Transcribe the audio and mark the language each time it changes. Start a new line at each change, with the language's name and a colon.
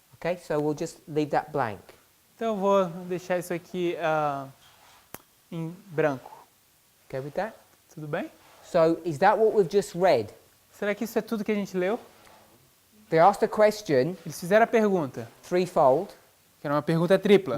English: okay, so we'll just leave that blank.
Portuguese: Então eu vou deixar isso aqui em branco.
English: Okay with that?
Portuguese: Tudo bem?
English: So is that what we've just read?
Portuguese: Será que isso é tudo que a gente leu?
English: They asked a question,
Portuguese: Eles fizeram a pergunta,
English: threefold,
Portuguese: que era uma pergunta tripla,